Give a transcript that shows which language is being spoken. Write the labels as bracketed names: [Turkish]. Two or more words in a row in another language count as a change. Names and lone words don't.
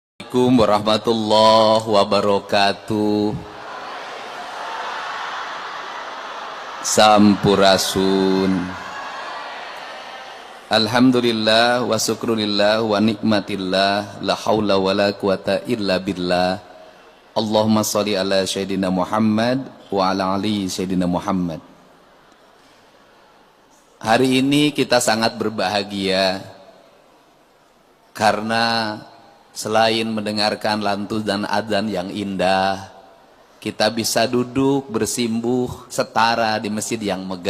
[Arabic] السلام عليكم ورحمة الله وبركاته. Sampurasun. الحمد لله والشكر لله والنعمة لله، لا حول ولا قوة إلا بالله. اللهم صل على سيدنا محمد وعلى آل سيدنا محمد. [Indonesian] Hari ini kita sangat berbahagia karena selain mendengarkan lantunan dan adzan yang indah, kita bisa duduk bersimbuh setara di masjid yang megah.